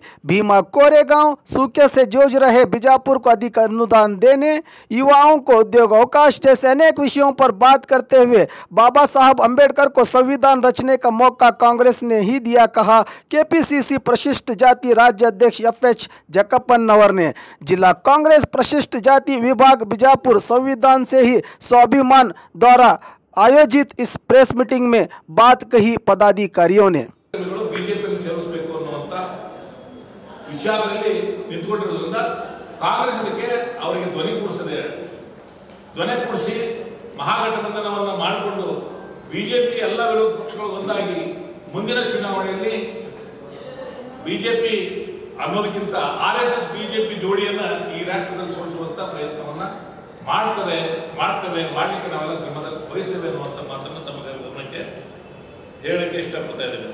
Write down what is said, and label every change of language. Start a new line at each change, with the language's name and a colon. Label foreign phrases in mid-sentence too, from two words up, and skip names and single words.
Hindi: भीमा कोरेगांव, सूखे से जूझ रहे बीजापुर को अधिक अनुदान देने, युवाओं को उद्योग अवकाश जैसे अनेक विषयों पर बात करते हुए बाबा साहब अंबेडकर को संविधान रचने का मौका कांग्रेस ने ही दिया, कहा केपीसीसी परिशिष्ट जाति राज्य अध्यक्ष एफएच जकप्पनवर ने। जिला कांग्रेस परिशिष्ट जाति विभाग बीजापुर संविधान से ही स्वाभिमान द्वारा आयोजित इस
English: press meeting
Hindi: में बात कही पदाधिकारियों ने।
Kannada: ಬಿಜೆಪಿಯನ್ನು ಸೇರಿಸಬೇಕು ಅನ್ನುವಂತ ವಿಚಾರದಲ್ಲಿ ನಿಂತುಕೊಂಡಿರೋದ್ರಿಂದ ಕಾಂಗ್ರೆಸ್ ಅದಕ್ಕೆ ಅವರಿಗೆ ಧ್ವನಿ ಕೂಡಿಸಿ ಮಹಾಗಠಬಂಧನವನ್ನು ಮಾಡಿಕೊಂಡು ಬಿಜೆಪಿ ಎಲ್ಲ ವಿರೋಧ ಪಕ್ಷಗಳು ಒಂದಾಗಿ ಮುಂದಿನ ಚುನಾವಣೆಯಲ್ಲಿ ಬಿಜೆಪಿ ಅನ್ನೋದಕ್ಕಿಂತ ಆರ್ಎಸ್ಎಸ್ ಬಿಜೆಪಿ ಜೋಡಿಯನ್ನ ಈ ರಾಷ್ಟ್ರದಲ್ಲಿ ಸೋಲಿಸುವಂತ ಪ್ರಯತ್ನವನ್ನ ಮಾಡಲಿಕ್ಕೆ ನಾವೆಲ್ಲ ಶ್ರಮ ವಹಿಸ್ತೇವೆ ಅನ್ನುವಂಥ ಮಾತನ್ನು ತಮ್ಮ ಗಮನಕ್ಕೆ ಹೇಳಕ್ಕೆ ಇಷ್ಟಪಡ್ತಾ ಇದ್ದೇನೆ।